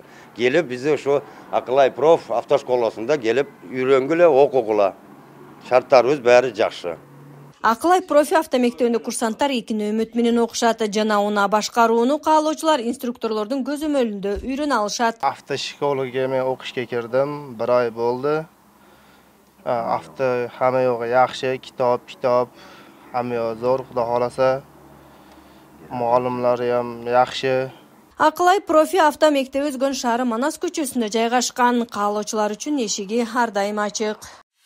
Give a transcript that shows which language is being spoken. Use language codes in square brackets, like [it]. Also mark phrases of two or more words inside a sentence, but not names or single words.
[ky] Келип бизде ушу Акылай проф автошколасында келип үйрөнгүлө, окугула. Шарттарыбыз баары жакшы. Акылай профи автомектебинде курсанттар 2 нөмөт менен окушат жана унаа башкарууну каалоочулар инструкторлордун көзөмөлүндө үйрөнө алышат. Автошколага мен окушка кирдим, 1 ай болду. [uz] Hamma yo'g'i yaxshi, kitob, hamma yo'g'i zo'r, xudo xolasa. Muallimlari ham yaxshi. [ky] Акылай профи автомектеби Өзгөн шаары Манас көчөсүндө жайгашкан. Каалоочулар үчүн эшиги ар дайым ачык.